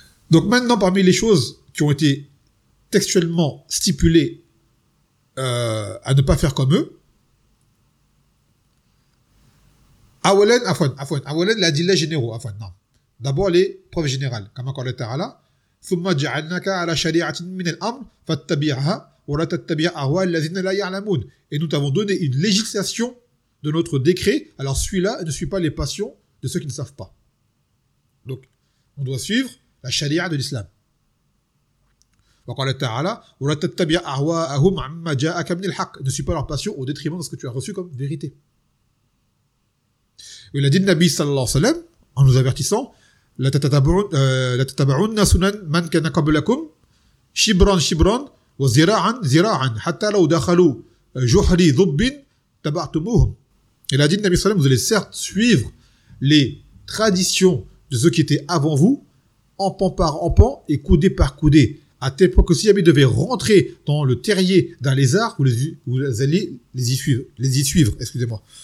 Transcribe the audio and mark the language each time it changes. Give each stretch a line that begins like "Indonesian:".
French: Donc maintenant, parmi les choses qui ont été textuellement stipulées à ne pas faire comme eux, Awalen, la dilla généraux, Afwan, non. D'abord les preuves générales, comme encore le Ta'ala,
Arabic: ثُمَّ جَعَلْنَاكَ عَلَى شَرِيَعَةٍ مِنَ الْأَمْرِ فَاتَّبِعْهَا وَلَا تَتَّبِعْ أَهْوَى الَّذِينَ لَا يَعْلَمُونَ.
French: Et nous t'avons donné une législation de notre décret, alors celui-là ne suit pas les passions de ceux qui ne savent pas. Donc, on doit suivre la charia de l'islam.
Arabic: وَقَالَ تَعَالَى وَلَا تَتَّبِعْ أَهْوَاهُمْ عَمَّا جَاءَكَ مِنَ الْحَقِّ.
French: Ne suis pas leur passion au détriment de ce que tu as reçu comme vérité. Et il a dit le Nabi sallallahu alayhi wa sallam, en nous avertissant,
Arabic: لا تتبعون سنن من كان قبلكم شبران شبران وزراعا زراعا حتى لو دخلوا جحر ذب تبعتموهم.
French: Il a dit, Nabi sallam, vous allez certes suivre les traditions de ceux qui étaient avant vous, en pan par en pan et coudé par coudé, à tel point que si jamais devait rentrer dans le terrier d'un lézard, vous allez les y suivre, excusez-moi.